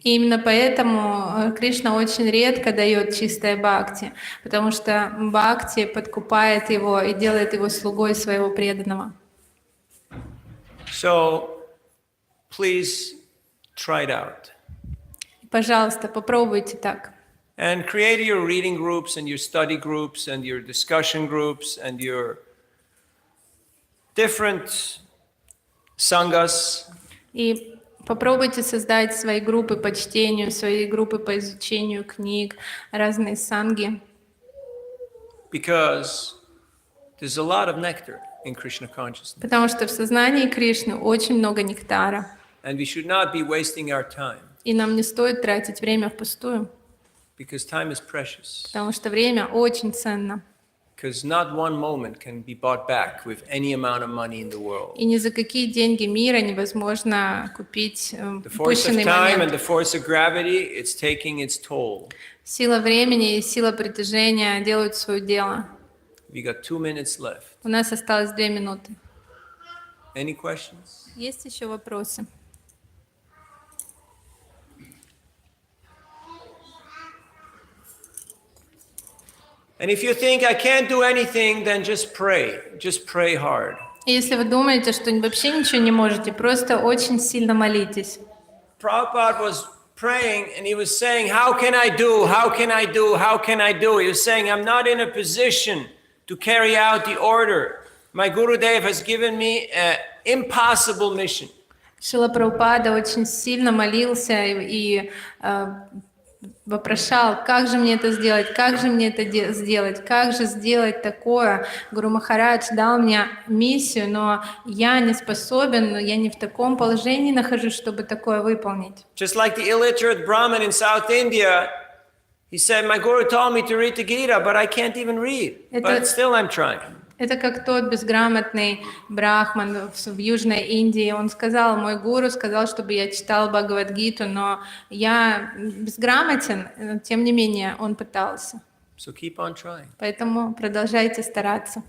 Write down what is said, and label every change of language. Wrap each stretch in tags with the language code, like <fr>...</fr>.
<ru>И именно поэтому Кришна очень редко дает чистое бхакти, потому что бхакти подкупает его и делает его слугой своего преданного.</ru> <en>So, please try it out.</en> <ru>Пожалуйста, попробуйте так.</ru> <en>And create your reading groups and your study groups and your discussion groups and your different sanghas.</en> <ru>И попробуйте создать свои группы по чтению, свои группы по изучению книг, разные санги.</ru> <en>Because there's a lot of nectar in Krishna consciousness.</en> <ru>Потому что в сознании Кришны очень много нектара.</ru> <en>And we should not be wasting our time.</en> <ru>И нам не стоит тратить время впустую,</ru> <en>Because time is precious.</en> <ru>потому что время очень ценно.</ru> <en>Because not one moment can be bought back with any amount of money in the world.</en> <ru>И ни за какие деньги мира невозможно купить</ru> <en>The force of</en> <ru>упущенный</ru> <en>time and</en> <ru>момент.</ru> <en>the force of gravity, it's taking its toll.</en> <ru>Сила времени и сила притяжения делают свое дело.</ru> <en>We got 2 minutes left.</en> <ru>У нас осталось 2 минуты.</ru> <en>Any questions?</en> <ru>Есть еще вопросы?</ru> <en>And if you think I can't do anything, then just pray. Just pray hard.</en> <ru>И если вы думаете, что вообще ничего не можете, просто очень сильно молитесь.</ru> <en>Prabhupada was praying and he was saying, how can I do? How can I do? How can I do? He was saying, I'm not in a position to carry out the order. My Gurudev has given me an impossible mission.</en> <ru>Шрила Прабхупада очень сильно молился и вопрошал, как же мне это сделать, как же мне это сделать, как же сделать такое. Гуру Махарадж дал мне миссию, но я не способен, я не в таком положении нахожусь, чтобы такое выполнить.</ru> <en>Just like the illiterate Brahmin in South India, he said, my Guru told me to read the Gita, but I can't even read. But still I'm trying.</en> <ru>Это как тот безграмотный брахман в Южной Индии. Он сказал, мой гуру сказал, чтобы я читал Бхагавад-гиту, но я безграмотен, но тем не менее он пытался.</ru> <en>So keep on trying.</en> <ru>Поэтому продолжайте стараться.</ru>